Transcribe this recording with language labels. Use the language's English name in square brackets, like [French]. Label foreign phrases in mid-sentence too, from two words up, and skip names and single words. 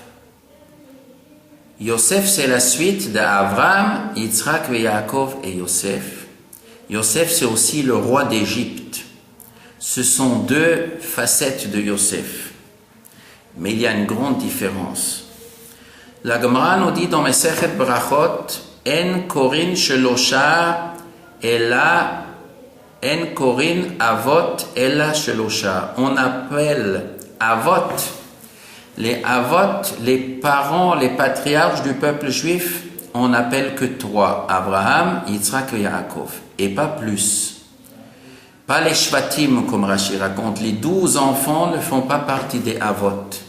[French] Yosef, c'est la suite d'Abraham, Yitzhak, Yaakov et Yosef. Yosef, c'est aussi le roi d'Égypte. Ce sont 2 facettes de Yosef. Mais il y a une grande différence. La Gemara nous dit dans Mesechet Brachot, [Hebrew] אין קורין שלושה אלא, אין קורין אבות אלא שלושה. [French] On appelle avot, les parents, les patriarches du peuple juif, on n'appelle que 3, Abraham, Yitzhak et Yaakov, et pas plus. Pas les shvatim, comme Rashi raconte, les 12 enfants ne font pas partie des avot.